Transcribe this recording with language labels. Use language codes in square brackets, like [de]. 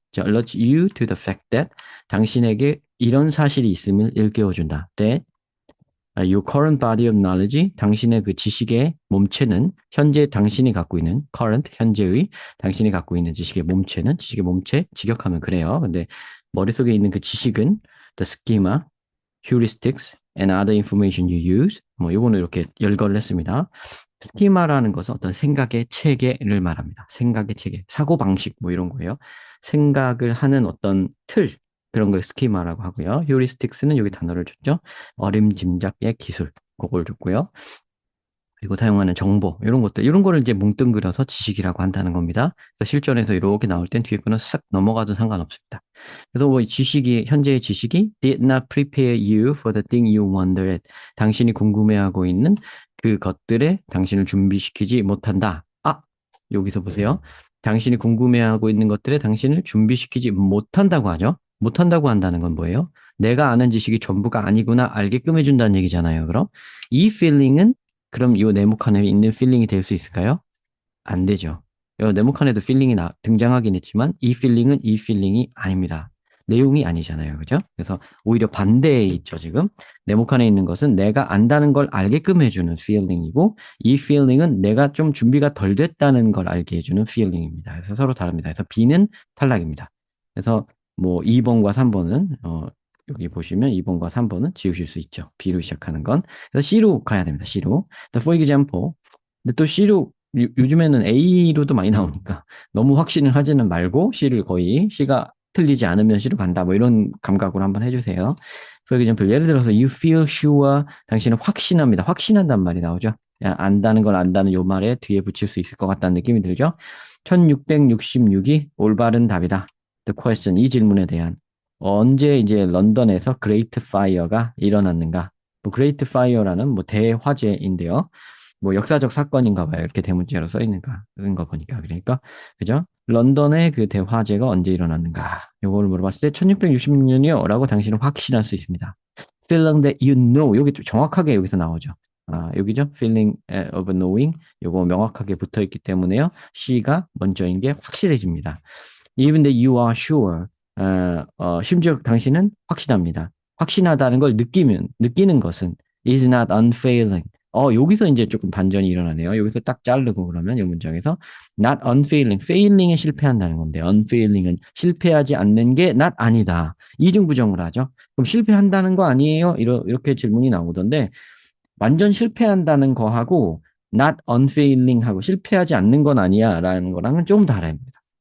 [ko] 자, [en] alert you to the fact that [ko] 당신에게 이런 사실이 있음을 일깨워준다. [en] that your current body of knowledge, [ko] 당신의 그 지식의 몸체는 현재 당신이 갖고 있는 current, 현재의 당신이 갖고 있는 지식의 몸체, 직역하면 그래요. 근데 머릿속에 있는 그 지식은 [en] the schema, heuristics, and other information you use. [ko] 뭐 요거는 이렇게 열거를 했습니다. 스키마라는 것은 어떤 생각의 체계를 말합니다. 생각의 체계, 사고방식 뭐 이런 거예요. 생각을 하는 어떤 틀, 그런 걸 스키마라고 하고요. 휴리스틱스는 여기 단어를 줬죠. 어림짐작의 기술, 그걸 줬고요. 그리고 사용하는 정보, 이런 것들, 이런 거를 이제 뭉뚱그려서 지식이라고 한다는 겁니다. 그래서 실전에서 이렇게 나올 땐 뒤에 거는 싹 넘어가도 상관없습니다. 그래서 뭐 현재의 지식이 [en] did not prepare you for the thing you wondered. [ko] 당신이 궁금해하고 있는 그 것들에 당신을 준비시키지 못한다. 여기서 보세요. 당신이 궁금해하고 있는 것들에 당신을 준비시키지 못한다고 하죠. 못한다고 한다는 건 뭐예요? 내가 아는 지식이 전부가 아니구나 알게끔 해준다는 얘기잖아요. 그럼 이 feeling은 그럼 이 네모칸에 있는 필링이 될 수 있을까요? 안 되죠. 네모칸에도 필링이 등장하긴 했지만 이 필링은 이 필링이 아닙니다. 내용이 아니잖아요. 그죠? 그래서 오히려 반대에 있죠, 지금. 네모칸에 있는 것은 내가 안다는 걸 알게끔 해주는 feeling이고 이 feeling은 내가 좀 준비가 덜 됐다는 걸 알게 해주는 feeling입니다. 그래서 서로 다릅니다. 그래서 B는 탈락입니다. 그래서 뭐 2번과 3번은 여기 보시면 2번과 3번은 지우실 수 있죠. B로 시작하는 건. 그래서 C로 가야 됩니다. [en] C로. For example. [ko] 근데 또 C로 요즘에는 A로도 많이 나오니까 너무 확신을 하지는 말고 C를 거의 C가 틀리지 않으면 C로 간다. 뭐 이런 감각으로 한번 해주세요. [en] For example, [ko] 예를 들어서 [en] you feel sure [ko] 당신은 확신합니다. 확신한단 말이 나오죠. 야, 안다는 걸 안다는 요 말에 뒤에 붙일 수 있을 것 같다는 느낌이 들죠. 1666이 올바른 답이다. [en] The question, [ko] 이 질문에 대한 언제 이제 런던에서 그레이트 파이어가 일어났는가? 뭐 그레이트 파이어라는 뭐 대화재인데요. 뭐 역사적 사건인가 봐요. 이렇게 대문자로 써 있는가 그런 거 보니까 그러니까 그죠? 런던의 그 대화재가 언제 일어났는가? 요거를 물어봤을 때 1666년이요라고 당신은 확신할 수 있습니다. [en] Feeling that you know [ko] 여기 좀 정확하게 여기서 나오죠. 여기죠. [en] Feeling of knowing [ko] 요거 명확하게 붙어 있기 때문에요. C가 먼저인 게 확실해집니다. [en] Even that you are sure [ko] 심지어 당신은 확신합니다. 확신하다는 걸 느끼는 것은 [en] is not unfailing. [ko] 여기서 이제 조금 반전이 일어나네요. 여기서 딱 자르고 그러면 이 문장에서 not unfailing, failing에 실패한다는 건데 unfailing은 실패하지 않는 게 not 아니다. 이중부정을 하죠. 그럼 실패한다는 거 아니에요? 이렇게 질문이 나오던데 완전 실패한다는 거하고 not unfailing 하고 실패하지 않는 건 아니야 라는 거랑은 좀 다릅니다.